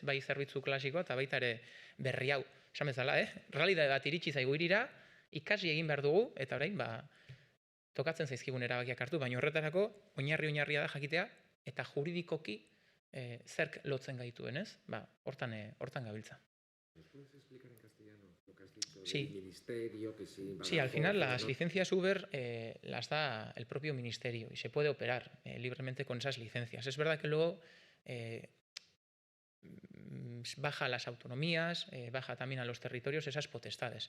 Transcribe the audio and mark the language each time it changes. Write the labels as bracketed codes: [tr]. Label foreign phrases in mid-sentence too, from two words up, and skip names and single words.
[eu] Bai zerbitzu klasikoa eta baita ere berri hau. Esan bezala, realidade bat iritsi zaigu hirira, ikasi egin behar dugu, eta orain, tokatzen zaizkigun erabakiak hartu, baina horretarako oinarria da jakitea, eta juridikoki zerk lotzen gaituen, ez? Hortan gabiltza. [es] ¿Puedes explicar en castellano lo que has dicho Sí. del ministerio? Que Sí, al final las licencias Uber las da el propio ministerio y se puede operar libremente con esas licencias. Es verdad que luego baja a las autonomías, baja también a los territorios esas potestades.